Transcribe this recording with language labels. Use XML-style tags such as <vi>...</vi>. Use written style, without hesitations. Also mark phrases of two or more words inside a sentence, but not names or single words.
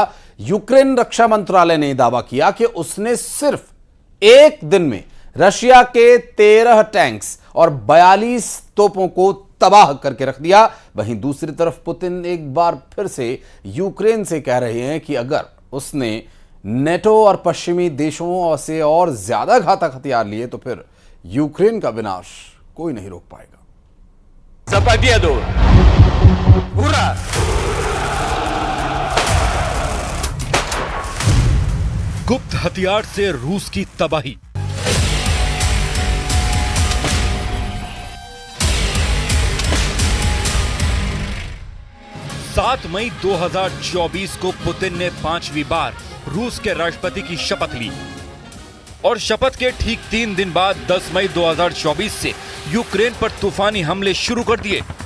<hi>यूक्रेन रक्षा मंत्रालय ने दावा किया कि उसने सिर्फ एक दिन में रशिया के 13 टैंक्स और 42 तोपों को तबाह करके रख दिया। वहीं दूसरी तरफ पुतिन एक बार फिर से यूक्रेन से कह रहे हैं कि अगर उसने नेटो और पश्चिमी देशों से और ज्यादा घातक हथियार लिए तो फिर यूक्रेन का विनाश कोई नहीं रोक पाएगा।</hi> <ru>За победу! Ура!</ru> <hi>गुप्त हथियार से रूस की तबाही। सात मई 2024 को पुतिन ने 5वीं बार रूस के राष्ट्रपति की शपथ ली और शपथ के ठीक 3 दिन बाद 10 मई 2024 से यूक्रेन पर तूफानी हमले शुरू कर दिए।</hi>